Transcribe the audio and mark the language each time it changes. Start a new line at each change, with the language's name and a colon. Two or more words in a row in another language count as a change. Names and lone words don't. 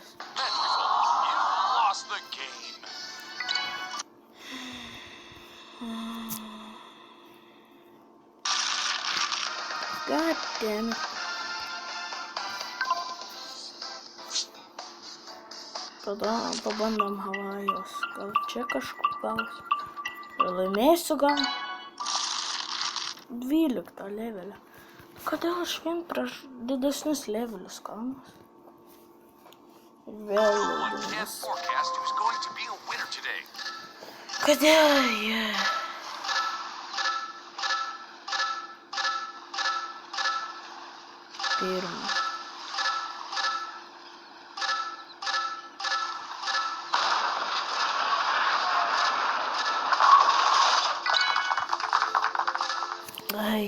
English: Net result. You lost the game. God damn it.
Lithuanian: Tada pabandom Havajos. Gal čia kažkur gaus. Ir laimėsiu gal 12 levelį. Kodėl aš vien prieš didesnius levelius kalnas? Vėl leidimas.
English: Forecast who's going to be a winner today.
Lithuanian: Kodėl jie? Pirma. Ai.